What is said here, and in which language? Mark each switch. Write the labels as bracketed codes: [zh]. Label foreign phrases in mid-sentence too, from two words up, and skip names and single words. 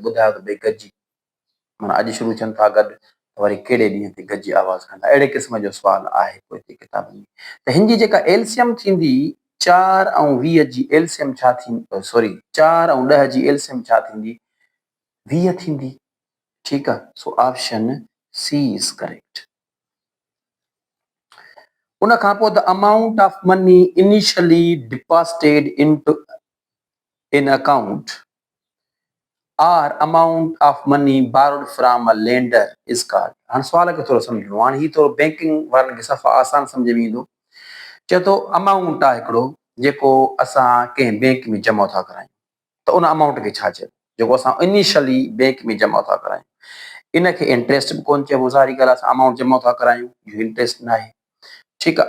[sd] ॿुधायो त भई गॾिजी, माना अॼु शुरू थियनि था गॾु, वरी कहिड़े ॾींहं ते गॾिजी आवाज़ कंदा, अहिड़े क़िस्म जो सुवाल आहे कोई किताब में। त हिन जी जेका एल्सियम थींदी 4 ऐं 20 जी एल्सियम छा थींदी, सॉरी 4 ऐं 10 जी एल्सियम छा थींदी, 20 थींदी, ठीकु आहे। [en] So option C is correct. [sd] उन खां पोइ [en] the amount of money initially deposited into an account or amount of money borrowed from a lender is called। [sd] हाणे सुवाल खे थोरो सम्झणो, हाणे ही थोरो बैंकिंग वारनि खे सफ़ा आसान सम्झ में ईंदो। चए थो अमाउंट आहे हिकिड़ो जेको असां कंहिं बैंक में जमा था करायूं, त उन अमाउंट खे छा चइबो, जेको असां इनिशियली बैंक में जमा था करायूं। इनखे इंट्रस्ट बि कोन चइबो, ज़ाहिरी ॻाल्हि आहे, असां अमाउंट जमा था करायूं, इहो इंट्रस्ट न आहे, ठीकु आहे।